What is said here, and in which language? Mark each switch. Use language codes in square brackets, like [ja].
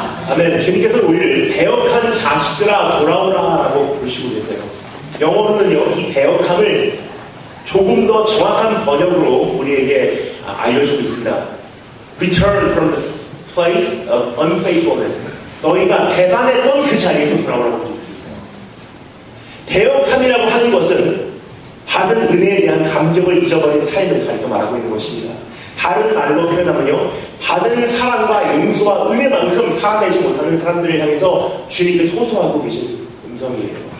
[ko] 아멘. 주님께서 우리를 배역한 자식들아 돌아오라 라고 부르시고 계세요. 영어로는요, 이 배역함을 조금 더 정확한 번역으로 우리에게 알려주고 있습니다. [en] Return from the place of unfaithfulness. [ko] 너희가 배반했던 그 자리에서 돌아오라고 부르고 있어요. 배역함이라고 하는 것은 받은 은혜에 대한 감격을 잊어버린 삶을 가리켜 말하고 있는 것입니다. 다른 말로 표현하면요, 받은 사랑과 용서와 은혜만큼 살아내지 못하는 사람들을 향해서 주님께서 호소하고 계신 음성이에요.